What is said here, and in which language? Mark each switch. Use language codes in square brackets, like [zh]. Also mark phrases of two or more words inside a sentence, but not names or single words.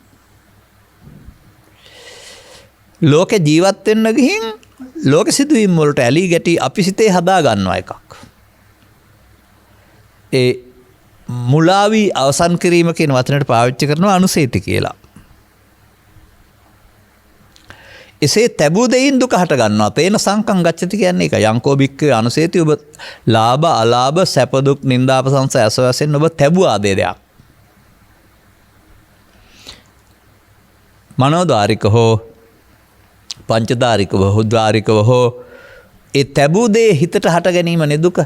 [si] ලෝකේ ජීවත් වෙන්න ගිහින් ලෝක සිදුවීම් වලට ඇලී ගැටි අපි සිතේ හදා ගන්නවා එකක්. ඒ මුලාවී අවසන් කිරීම කියන වචනයට පාවිච්චි කරනවා අනුසේති කියලා. එසේ තැබූ දෙයින් දුක හට ගන්නවා. [pi] තේන සංකම් ගච්ඡති [si] කියන්නේ ඒක. [pi] යංකෝ බික්කේ අනුසේති [si] ඔබ ලාභ අලාභ සැප දුක් නිന്ദා අපසංස ඇසවැසෙන් ඔබ තැබූ ආදී දෙයක්. මනෝදාරික හෝ පංචදාරික බහුදාරිකව හෝ ඒ තැබූ දේ හිතට හට ගැනීම නේ දුක.